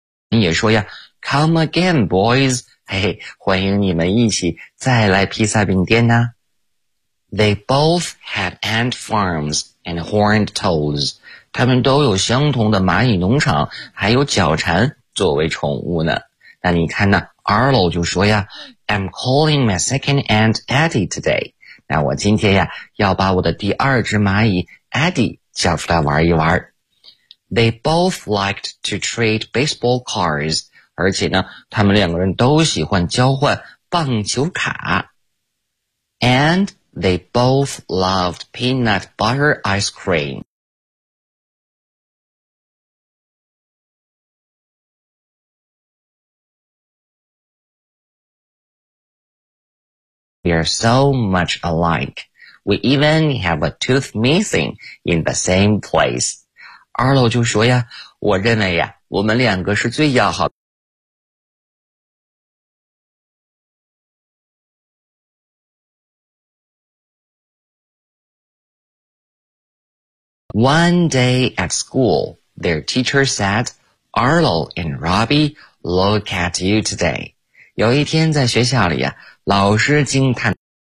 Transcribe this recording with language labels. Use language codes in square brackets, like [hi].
[zh] 你也说呀 , [en] Come again, boys, [zh] 嘿嘿，欢迎你们一起再来披萨饼店呢。 [en] They both had ant farms and horned toads. [zh] 他们都有相同的蚂蚁农场还有脚蝉作为宠物呢。那你看呢， [en] Arlo [zh] 就说呀 [en] I'm calling my second aunt Eddie today. [zh] 那我今天呀要把我的第二只蚂蚁 Eddie 叫出来玩一玩。 [en] They both liked to trade baseball cards. [zh] 而且呢，他们两个人都喜欢交换棒球卡。 [en] And they both loved peanut butter ice cream. We are so much alike. We even have a tooth missing in the same place. [zh] 二楼就说呀，我认为呀，我们两个是最要好的。 [en] One day at school, their teacher said, Arlo and Robbie, look at you today. [zh] 有一天在学校里啊，老师惊叹。